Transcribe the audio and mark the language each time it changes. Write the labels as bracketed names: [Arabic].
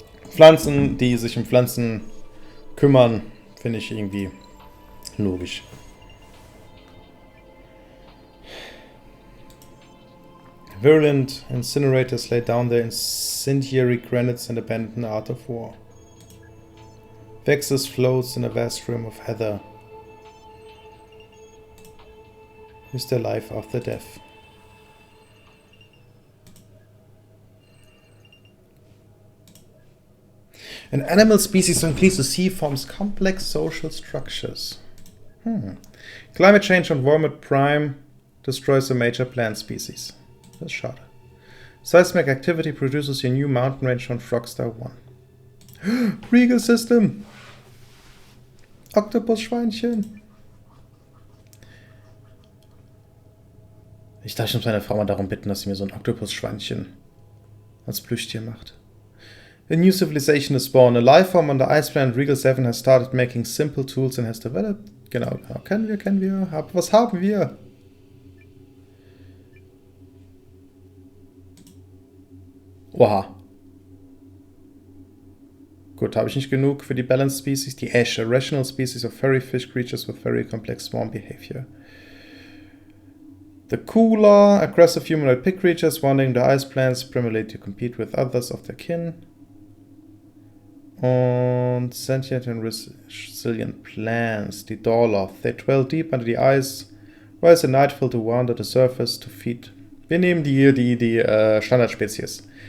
[German] Pflanzen, die sich um Pflanzen kümmern, finde ich irgendwie logisch. [English] Virulent incinerators lay down their incendiary granites and abandon the art of war. Vexus floats in a vast rim of heather. Is their life after death? An animal species on Cleese Sea forms complex social structures. Climate change on Wormwood Prime destroys a major plant species. That's [German] schade. [English] Seismic activity produces a new mountain range on Frogstar 1. Regal System. [German] Oktopus-Schweinchen. Ich dachte, ich muss meine Frau mal darum bitten, dass sie mir so ein Oktopus-Schweinchen als Plüschtier macht. [English] A new civilization is born. A life form on the ice planet Regal 7 has started making simple tools and has developed. [German] Genau, kennen wir. Was haben wir? Oha. Gut, habe ich nicht genug für die Balanced Species. [English] Die Ash, a rational species of furry fish creatures with very complex swarm behavior. The cooler, aggressive humanoid pig creatures wanting the ice plants primarily to compete with others of their kin. [German] Und [English] sentient and resilient plants, die Dorloth. They dwell deep under the ice, rise at nightfall to wander the surface to feed. [German] Wir nehmen die Standardspezies.